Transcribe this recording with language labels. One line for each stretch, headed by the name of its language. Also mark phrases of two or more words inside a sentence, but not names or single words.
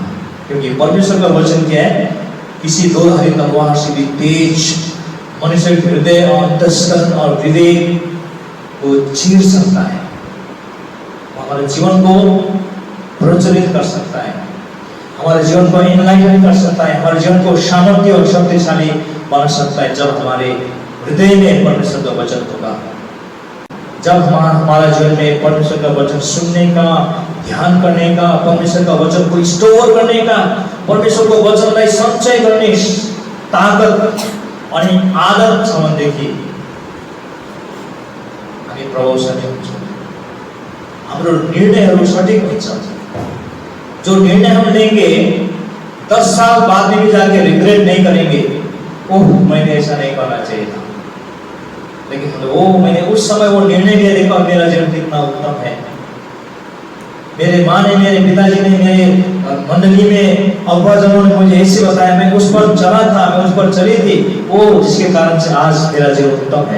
Hindi: क्योंकि परमेश्वर का वचन क्या है? किसी दो धारी तलवार से भी तेज, मनुष्य के हृदय और अंतःकरण और विवेक को चीर सकता है, हमारे जीवन को प्रज्वलित कर सकता है, हमारे जीवन को एनलाइटन कर सकता है, हमारे जीवन को सामर्थ्य और शक्तिशाली बना सकता है जब हमारे हृदय में परमेश्वर का वचन होगा। जब हमारा जीवन में परमेश्वर का वचन सुनने का, ध्यान करने का, परमेश्वर का वचन को स्टोर करने का,
Nepali: परमेश्वर को वचनलाई सञ्चय गर्ने ताकत अनि आदतसम्मदेखि हामी प्रभावशाली हुन्छौँ। हाम्रो निर्णयहरू सठिक हुन्छ।
Hindi: जो निर्णय हम लेंगे 10 साल बाद में भी जाके रिग्रेट नहीं करेंगे, ओह मैंने ऐसा नहीं करना चाहिए था, लेकिन वो मैंने उस समय वो निर्णय लिया, देखो मेरा जीवन कितना उत्तम है। मेरे माँ ने, मेरे पिताजी ने, मेरे मंडली में अब्बाजनों ने मुझे ऐसे बताया, मैं उस पर चला था, मैं उस पर चली थी, वो जिसके कारण से आज मेरा जीवन उत्तम है।